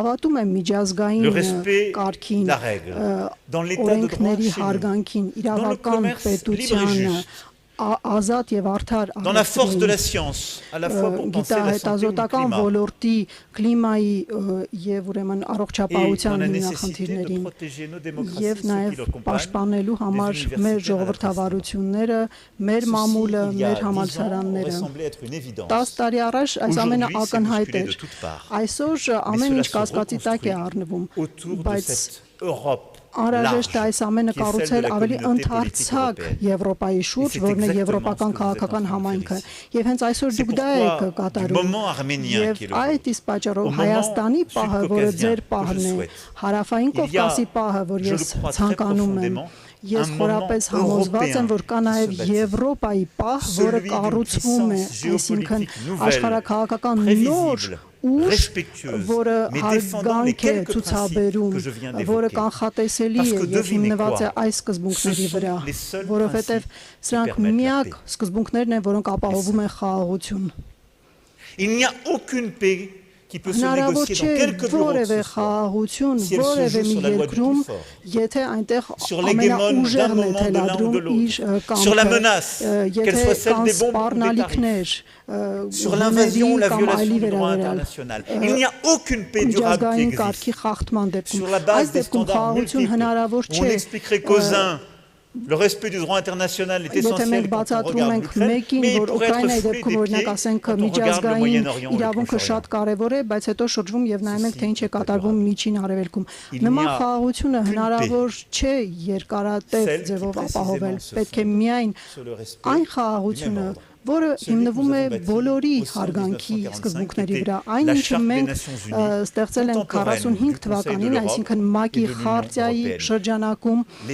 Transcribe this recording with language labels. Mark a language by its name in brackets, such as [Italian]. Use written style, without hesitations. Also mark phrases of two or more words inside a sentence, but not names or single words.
[French] le respect de la règle, dans l'état de droit chez nous, dans le commerce libre et juste, dans la force de la science, à la fois pour penser la santé ou le climat, et dans la nécessité de protéger nos démocraties, ceux qui le accompagnent, les universités à la il y a 10 ans, aurait semblé être une évidence. Aujourd'hui, c'est bousculé de toutes parts. Mais cela se reconstruit autour de cette Europe [Armenian] Անհրաժեշտ է այս ամենը կառուցել ավելի ընդարձակ Եվրոպայի շուրջ, որն է եվրոպական քաղաքական համայնքը։ Եվ հենց այսօր դուք դա եք կատարում։ Եվ այդ իսկ պատճառով Հայաստանի պահը, որը ձեր պահն է, Հարավային Կովկասի պահը, որ ես ցանկանում եմ, ես խորապես համոզված եմ, որ կա նաև Եվրոպայի պահ, որը կառուցվում է, այսինքն աշխարհաքաղաքական նոր ուժ, որը հարգանք է ցուցաբերում, որը կանխատեսելի է եւ հիմնված է այս սկզբունքների վրա, որովհետեւ սրանք միակ սկզբունքներն են, որոնք ապահովում են խաղաղություն։ [French] Il n'y a aucune paix qui peut se négocier dans quelque [Armenian] որևէ խաղաղություն, որևէ մի երկրում, եթե այնտեղ ամենաուժեղն է թելադրում իր կամքը, եթե կան սպառնալիքներ, [French] sur l'invasion ou la violation du droit international. Il n'y a aucune paix durable qui existe. Sur la base des standards multiples, on expliquerait qu'aux uns, le respect du droit international est essentiel quand on regarde l'Ukraine, mais il pourrait être foulé des pieds quand on regarde le Moyen-Orient ou le Proche-Orient. [Armenian] կարևոր է, բայց հետո շրջվում եւ նայում ենք, թե ինչ է կատարվում միջին արևելքում։ Նման խաղաղությունը հնարավոր չէ երկարատև ձևով ապահովել։ Պետք է միայն այն խաղաղությունը, որը հիմնվում է բոլորի հարգանքի սկզբունքների վրա։ Այն ինչը մենք ստեղծել ենք 45 թվականին, այսինքն ՄԱԿ-ի խարտիայի շրջանակում,